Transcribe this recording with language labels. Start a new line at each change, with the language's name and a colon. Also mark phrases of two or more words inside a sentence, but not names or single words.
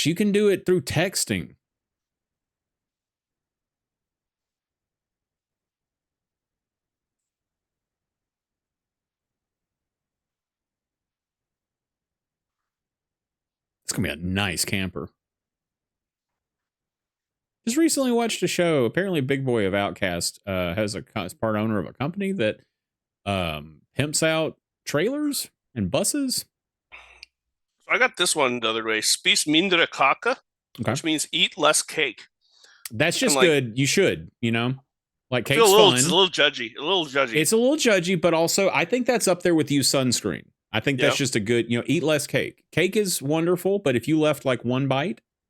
English: You can do it through texting. It's going to be a nice camper. Just recently watched a show. Apparently, Big Boy of Outcast is part owner of a company that pimps out trailers and buses. I got this one the other day.
Norwegian: Spis mindre kake,
English: which means eat less cake. That's just good. You should, like I feel cake's fun. It's a little judgy. It's a little judgy, but also I think that's up there with use sunscreen. I think that's just a good, eat less cake. Cake is wonderful, but if you left like one bite,